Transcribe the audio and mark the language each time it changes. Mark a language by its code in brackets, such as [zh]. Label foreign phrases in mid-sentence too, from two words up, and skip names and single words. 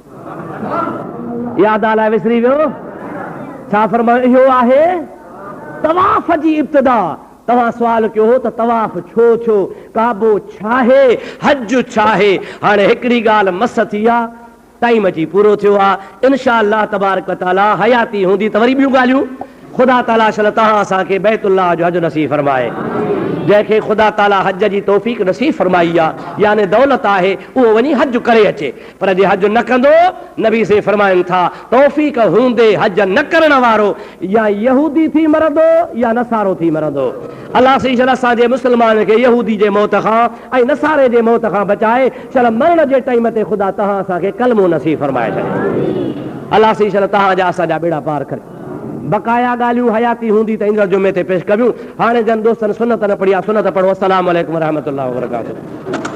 [sd] याद आला विसरी वियो छा? फरमायो इहो आहे तवाफ जी इब्तिदा। तव्हां सवाल कयो हो त तवाफ छो छो, काबो छाहे, हज छाहे? हाणे हिकिड़ी ॻाल्हि मस थी आहे, टाइम अची पूरो थियो आहे। [ar] إن شاء الله تبارك وتعالى [sd] हयाती हूंदी त वरी ॿियूं ॻाल्हियूं। ख़ुदा ताला असल तव्हां असांखे बैतुल्लाह जो हज नसीब फरमाए। जंहिंखे ख़ुदा ताला हज जी तौफ़ीक़ नसीब फरमाई आहे, यानी दौलत आहे, उहो वञी हज करे अचे। पर जे हज न कंदो, नबी से फरमाइनि था तौफ़ीक़ हूंदे हज न करण वारो या यहूदी थी मरंदो या नसारो थी मरंदो। अल्लाह से असांजे मुस्लमान खे यहूदी जे मौत खां ऐं नसारे जे मौत खां बचाए। चल मरण जे टाइम ते ख़ुदा तव्हां असांखे कलमो नसीब फरमाए छॾे। अल्लाह से तव्हांजा असांजा बेड़ा पार करे। बकाया ॻाल्हियूं हयाती हूंदी त ईंदड़ जुमे ते पेश करियूं। हाणे जन दोस्तनि सुनत न पढ़ी आहे, सुनत पढ़ो। [ar] السلام عليكم رحمة الله وبركاته.